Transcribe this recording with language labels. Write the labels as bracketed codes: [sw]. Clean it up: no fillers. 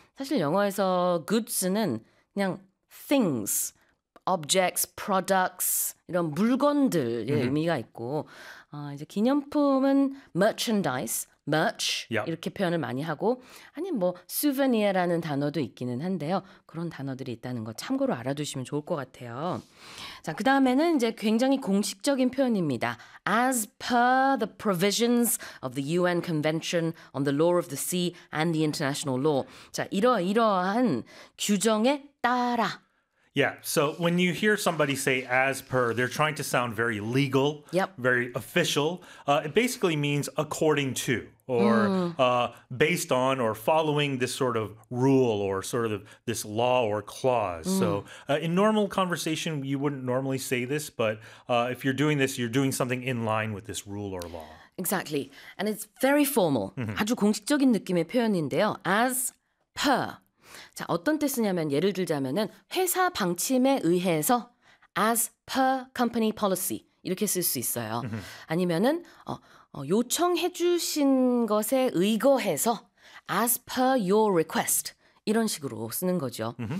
[ko] 사실 영어에서 goods는 그냥 [en] things, objects, products [ko] 이런 물건들의 의미가 있고 이제 기념품은 merchandise, merch yep. 이렇게 표현을 많이 하고 아니면 뭐 souvenir라는 단어도 있기는 한데요. 그런 단어들이 있다는 거 참고로 알아두시면 좋을 것 같아요. 자, 그다음에는 이제 굉장히 공식적인 표현입니다. [en] As per the provisions of the UN Convention on the Law of the Sea and the International Law. [ko] 자, 이러한 규정에 따라. [en] Yeah, so when you hear somebody say as per, they're trying to sound very legal, yep. very official. It basically means according to or based on or following this sort of rule or sort of this law or clause. So in normal conversation, you wouldn't normally say this, but if you're doing this, you're doing something in line with this rule or law. Exactly. And it's very formal. Mm-hmm. [ko] 아주 공식적인 느낌의 표현인데요. [en] As per. [ko] 자, 어떤 때 쓰냐면 예를 들자면은 회사 방침에 의해서 [en] as per company policy [ko] 이렇게 쓸 수 있어요. 아니면은 요청해 주신 것에 의거해서 [en] as per your request [ko] 이런 식으로 쓰는 거죠.